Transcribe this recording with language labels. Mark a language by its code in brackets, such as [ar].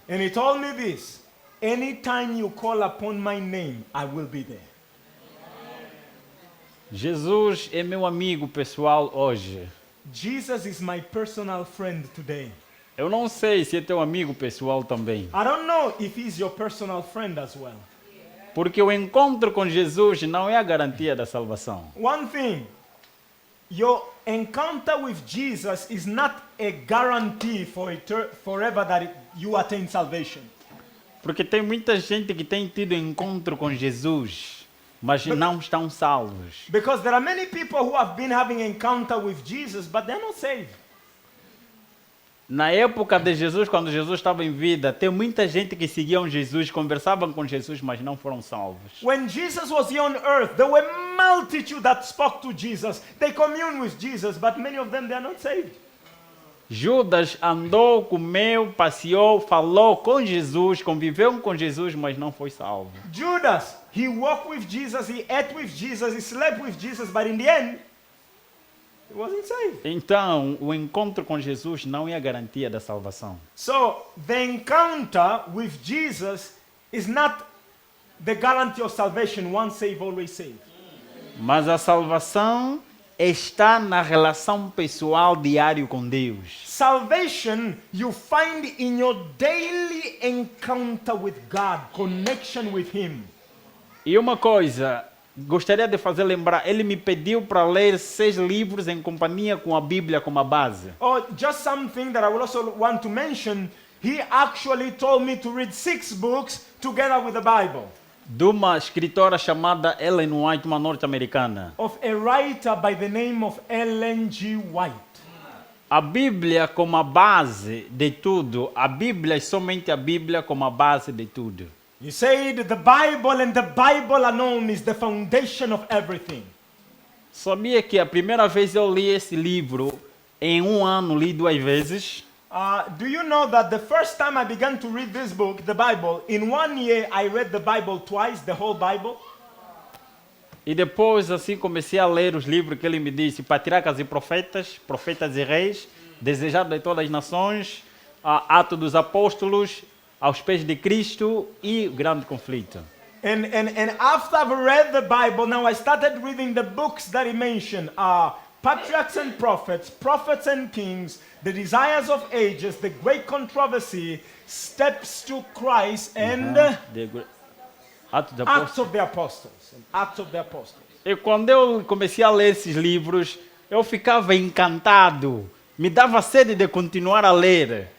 [en] And he told me this, anytime you call upon my name, I will be there. [pt] Jesus é meu amigo pessoal hoje. [en] Jesus is my personal friend today. [pt] Eu não sei se é teu amigo pessoal também. [en] I don't know if he's your personal friend as well. [pt] Porque o encontro com Jesus não é a garantia da salvação. [en] One thing, your encounter with Jesus is not a guarantee for forever that you attain salvation. [pt] Porque tem muita gente que tem tido encontro com Jesus mas não estão salvos. [en] Because there are many people who have been having encounter with Jesus, but they're not saved. [pt] Na época de Jesus, quando Jesus estava em vida, tem muita gente que seguiam Jesus, conversavam com Jesus, mas não foram salvos. [en] When Jesus was here on earth, there were multitude that spoke to Jesus. They commune with Jesus, but many of them, they are not saved. [pt] Judas andou, comeu, passeou, falou com Jesus, conviveu com Jesus, mas não foi salvo. [en] Judas, he walked with Jesus, he ate with Jesus, he slept with Jesus, but in the end, he wasn't saved. [pt] Então, o encontro com Jesus não é a garantia da salvação. [en] So, the encounter with Jesus is not the guarantee of salvation, once saved, always saved. [pt] Mas a salvação está na relação pessoal diária com Deus. [en] Salvation you find in your daily encounter with God, connection with Him. [pt] E uma coisa, gostaria de fazer lembrar, ele me pediu para ler 6 livros em companhia com a Bíblia como a base. [en] Or just something that I would also want to mention, he actually told me to read 6 books together with the Bible. [pt] De uma escritora chamada Ellen White, uma norte-americana. [en] Of a writer by the name of Ellen G. White. [pt] A Bíblia como a base de tudo, a Bíblia é somente a Bíblia como a base de tudo. [en] He said the Bible and the Bible alone is the foundation of everything. [pt] Sabia que a primeira vez eu li esse livro, em um ano li 2 vezes? [en] Do you know that the first time I began to read this book, the Bible, in 1 year I read the Bible twice, the whole Bible? [pt] E depois assim comecei a ler os livros que ele me disse, Patriarcas e Profetas, Profetas e Reis, Desejado de Todas as Nações, Atos dos Apóstolos, Aos Pés de Cristo e o Grande Conflito. [en] And after I've read the Bible, now I started reading the books that he mentioned. Patriarchs and Prophets, Prophets and Kings, The Desires of Ages, The Great Controversy, Steps to Christ, and [pt] Atos dos [en] Acts of the Apostles. And Acts of the Apostles. [pt] E quando eu comecei a ler esses livros, eu ficava encantado, me dava sede de continuar a ler.